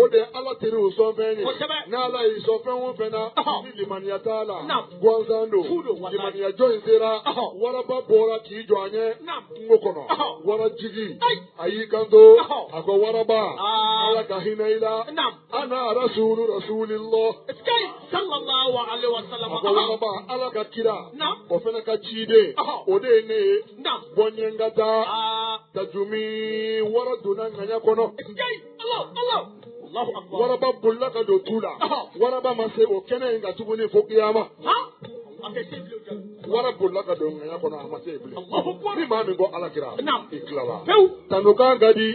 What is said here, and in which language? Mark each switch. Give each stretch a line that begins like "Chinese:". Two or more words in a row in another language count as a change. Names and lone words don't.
Bambara: de ye ala teriw sɔn fɛn ye n'ala y'i sɔn fɛn o fɛn na ni limaniya t'a la gansan don limaniya jɔ in sera waraba bɔra k'i jɔ an ye kungo kɔnɔ warajigi a y'i kanto a ko waraba ala ka hinɛ i la
Arabic: ana rasulillah sallallahu alaihi wasallam
Bambara: a ko waraba ala ka kira o fana ka ciden o de ye ne ye bɔnyɛngata tajumi wara donna ŋaɲa kɔnɔ waraba bolila ka don tu la waraba ma se o kɛnɛ in ka tuguni fo kiyama wara bolila ka don ŋaɲa kɔnɔ a ma se yen bilen ni maa min ko ala kira i tilala tanukan ka di